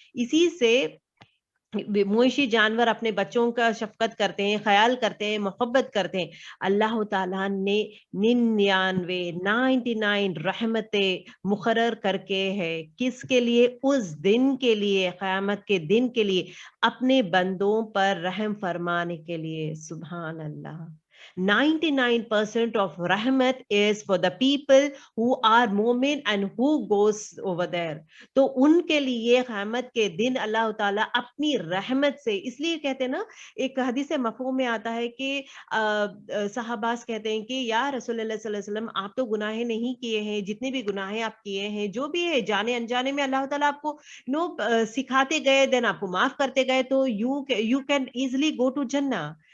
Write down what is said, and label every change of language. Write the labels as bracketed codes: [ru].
[ur] اسی سے مویشی جانور اپنے بچوں کا شفقت کرتے ہیں, خیال کرتے ہیں, محبت کرتے ہیں. اللہ تعالیٰ نے 99 رحمتیں مقرر کر کے ہے, کس کے لیے؟ اس دن کے لیے, قیامت کے دن کے لیے, اپنے بندوں پر رحم فرمانے کے لیے. سبحان اللہ. [en] 99% of rahmat is for the people who are mu'min and who goes over there. [ur] تو ان کے لیے قیامت کے دن اللہ تعالیٰ اپنی رحمت سے, اس لیے کہتے ہیں نا, ایک حدیث مفہوم میں آتا ہے کہ صحاباز کہتے ہیں کہ یا رسول اللہ صلی اللہ علیہ وسلم, آپ تو گناہیں نہیں کیے ہیں, جتنے بھی گناہیں آپ کیے ہیں, جو بھی ہے جانے انجانے میں, اللہ تعالیٰ آپ کو سکھاتے گئے, دین آپ کو معاف کرتے گئے, تو [en] you can easily go to Jannah.